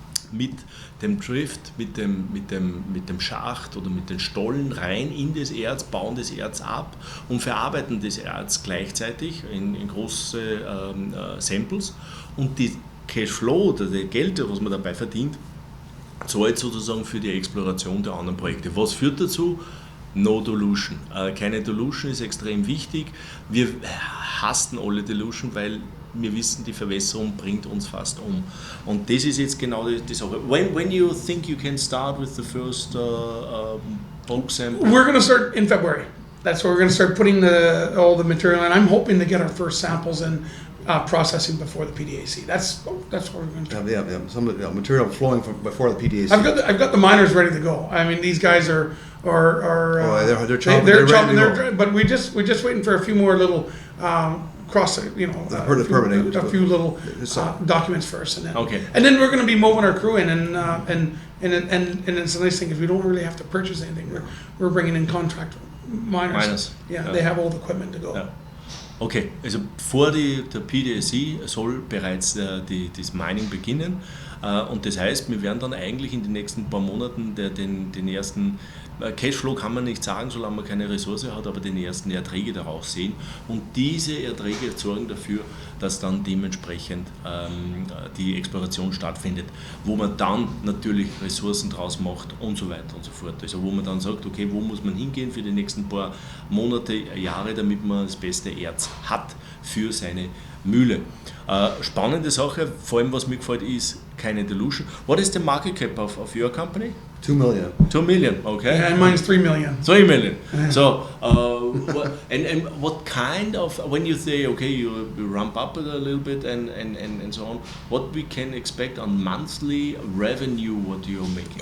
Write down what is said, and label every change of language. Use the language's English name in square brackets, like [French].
[German] mit dem Drift, mit dem Schacht oder mit den Stollen rein in das Erz, bauen das Erz ab und verarbeiten das Erz gleichzeitig in große Samples, und die Cashflow oder das Geld, was man dabei verdient, zahlt sozusagen für die Exploration der anderen Projekte. Was führt dazu? [English] No Dilution. [German] Keine Dilution ist extrem wichtig. Wir hassen alle Dilution, weil wir wissen, die Verwässerung bringt uns fast um. Und das ist jetzt genau die Sache. [English] When you think you can start with the first bulk sample? We're going to start in February. That's where we're going to start putting all the material in. I'm hoping to get our first samples in processing before the PDAC. That's what we're going to do. Yeah. Some of the material flowing from before the PDAC. I've got the miners ready to go. I mean, these guys are they're chopping. They're chopping. But we're just waiting for a few more little permitting. a few little documents first, and then Okay. and then we're going to be moving our crew in, and it's a nice thing is we don't really have to purchase anything. We're bringing in contract miners. Yeah, they have all the equipment to go. [German] Ja. Okay, also vor der PDAC soll bereits das Mining beginnen, und das heißt, wir werden dann eigentlich in den nächsten paar Monaten den ersten Cashflow kann man nicht sagen, solange man keine Ressource hat, aber den ersten Erträge daraus sehen, und diese Erträge sorgen dafür, dass dann dementsprechend die Exploration stattfindet, wo man dann natürlich Ressourcen draus macht und so weiter und so fort. Also wo man dann sagt, okay, wo muss man hingehen für die nächsten paar Monate, Jahre, damit man das beste Erz hat für seine Mühle. Spannende Sache, vor allem was mir gefällt, ist keine Dilution. [English] What is the market cap of your company? 2 million. 2 million, okay. Yeah, and mine's 3 million. 3 million. So, and what kind of, when you say, okay, you ramp up it a little bit and so on, what we can expect on monthly revenue, what you're making?